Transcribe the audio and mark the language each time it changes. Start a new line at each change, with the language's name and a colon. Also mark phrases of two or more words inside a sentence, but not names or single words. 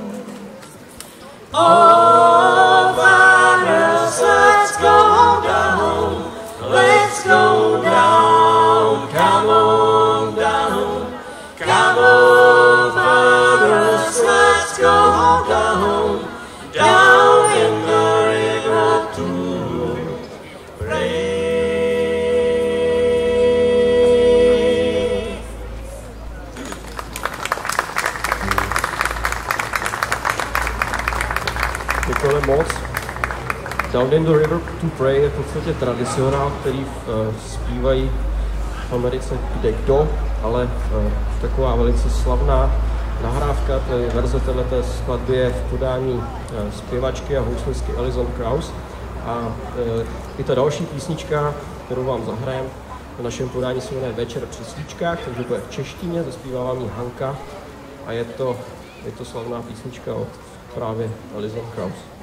English: Oh, fathers, let's go down, let's go down, come on down, come on, fathers, let's go down, down in the river to pray.
Czech: Děkujeme moc. Down in the River to Pray je v podstatě tradicionál, který zpívají v Americe kde kdo, ale taková velice slavná nahrávka, to je verze této skladby je v podání zpěvačky a houslistky Alison Krauss. A i ta další písnička, kterou vám zahrajem, v našem podání se jmenuje Večer při svíčkách, takže to je v češtině, zaspívá vám ji Hanka a je to slavná písnička od právě Alison Krauss.